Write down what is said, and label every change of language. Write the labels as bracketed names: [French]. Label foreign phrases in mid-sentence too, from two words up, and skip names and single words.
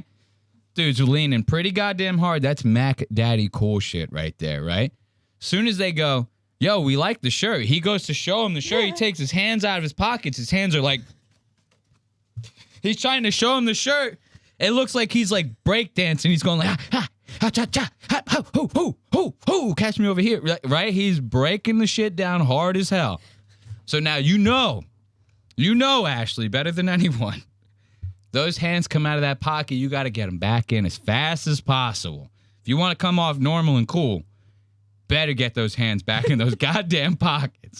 [English] Dude's leaning pretty goddamn hard. That's Mac Daddy cool shit right there, right? Soon as they go, yo, we like the shirt. He goes to show him the shirt. He takes his hands out of his pockets. His hands are like, he's trying to show him the shirt. It looks like he's like breakdancing. He's going like, ha, ha, cha, cha, ha, ho, ho, ho, ho, ho, catch me over here, right? He's breaking the shit down hard as hell. So now you know, Ashley, better than anyone. Those hands come out of that pocket, you got to get them back in as fast as possible. If you want to come off normal and cool, better get those hands back in those goddamn pockets.